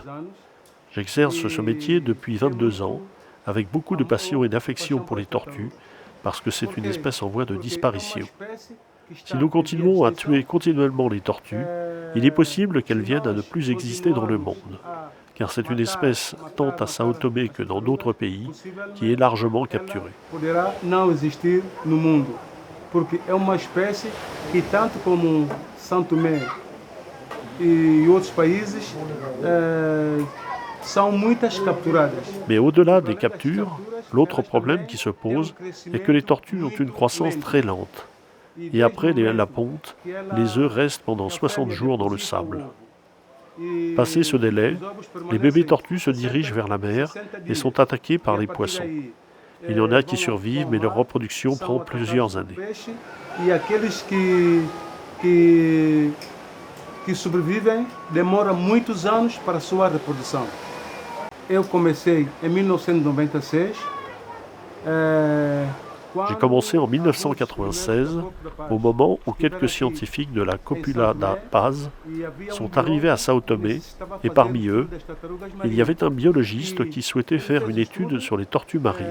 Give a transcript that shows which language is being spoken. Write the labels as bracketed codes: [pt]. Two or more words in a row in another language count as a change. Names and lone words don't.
[fr] J'exerce ce métier depuis 22 ans, avec beaucoup de passion et d'affection pour les tortues, parce que c'est une espèce en voie de disparition. Si nous continuons à tuer continuellement les tortues, il est possible qu'elles viennent à ne plus exister dans le monde, car c'est une espèce, tant à Sao Tomé que dans d'autres pays, qui est largement capturée. [pt] Porque é uma espécie que tanto como São Tomé e outros países são muitas capturadas. [fr] Mais au-delà des captures, l'autre problème qui se pose est que les tortues ont une croissance très lente. Et après la ponte, les œufs restent pendant 60 jours dans le sable. Passé ce délai, les bébés tortues se dirigent vers la mer et sont attaqués par les poissons. Il y en a qui survivent, mais leur reproduction prend plusieurs années. [pt] E aqueles que sobrevivem demoram muitos anos para a sua reprodução. Eu comecei em 1996. [fr] J'ai commencé en 1996, au moment où quelques scientifiques de la Copula da Paz sont arrivés à Sao Tomé, et parmi eux, il y avait un biologiste qui souhaitait faire une étude sur les tortues marines.